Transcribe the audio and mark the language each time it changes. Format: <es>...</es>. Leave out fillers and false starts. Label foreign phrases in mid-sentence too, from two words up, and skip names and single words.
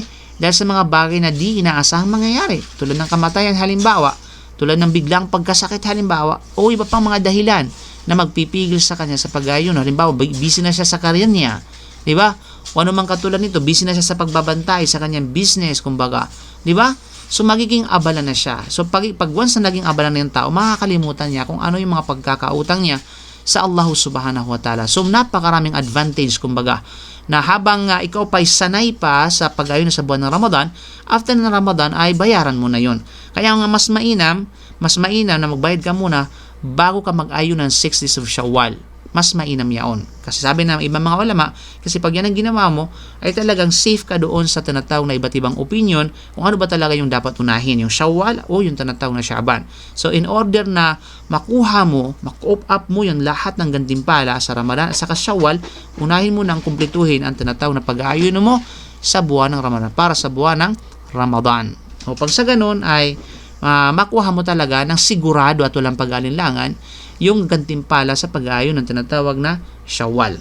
<tl>Dahil sa mga bagay na di inaasahang mangyayari. Tulad ng kamatayan halimbawa, tulad ng biglang pagkasakit halimbawa, o iba pang mga dahilan na magpipigil sa kanya sa pag-ayuno. Halimbawa, busy na siya sa career niya. Di ba? O ano mang katulad nito, busy na siya sa pagbabantay sa kanyang business, kumbaga. Di ba? So, magiging abala na siya. So, pag once na naging abala na yung tao, makakalimutan niya kung ano yung mga pagkakautang niya sa Allah</tl> <ar>سبحانه وتعالى.</ar> <tl>So, napakaraming advantage, kumbaga, na habang ikaw pa'y sanay pa sa pag-ayuno sa buwan ng Ramadan, after ng Ramadan ay bayaran mo na yon. Kaya nga mas mainam na magbayad ka muna bago ka mag-ayun ng 6</tl> <en>days of</en> <tl>Shawwal. Mas mainam yaon. Kasi sabi ng ibang mga ulama, kasi pag yan ang ginawa mo, ay talagang safe ka doon sa tinatawag na iba't ibang opinion kung ano ba talaga yung dapat unahin, yung Shawwal o yung tinatawag na Sha'ban. So</tl> <en>in order</en> <tl>na makuha mo, maku-up mo yung lahat ng gantimpala sa Ramadan at sa Shawwal, unahin mo nang kumpletuhin ang tinatawag na pag-aayuno mo sa buwan ng Ramadan, para sa buwan ng Ramadan. O pag sa ganun ay makuha mo talaga ng sigurado at walang pag-alinlangan yung gantimpala sa pag-aayon ng tinatawag na Shawwal.</tl>